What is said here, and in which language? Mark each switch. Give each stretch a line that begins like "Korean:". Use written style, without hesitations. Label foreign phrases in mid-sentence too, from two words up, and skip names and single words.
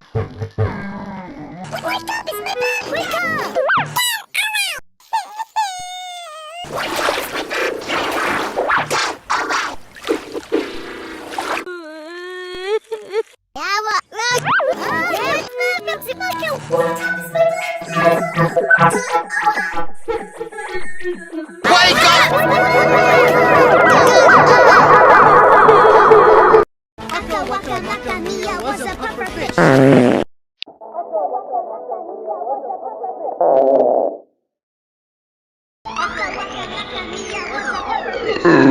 English: Wake up! It's my birthday! Wake up! Yeah, what? Look! Yes, look! It's Michael! Wake up! Waka waka waka Mia was a puffer fish. Waka waka waka Mia was a puffer fish.